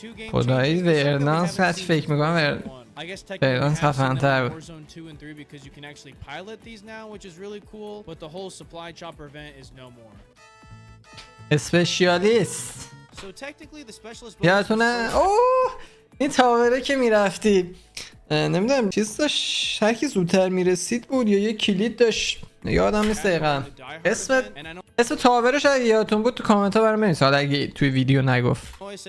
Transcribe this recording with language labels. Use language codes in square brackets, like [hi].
[fa] خدایی ورنانس هست فکر میکنم ورنانس خفن‌تر بود. [en] Warzone 2 and 3 because you can actually pilot these now, which is really cool, but the whole supply chopper event is no more. [fa] اسپشیالیست. [en] So technically the specialist [fa] یادتونه این تاوره که میرفتی نمیدونم چیز داشت هر کی زودتر میرسید بود یا یه کلید داشت، یادم نیست دقیقاً اسم تاورش اگه یادتون بود تو کامنت ها برام بنویسید حالا اگه توی ویدیو نگفت.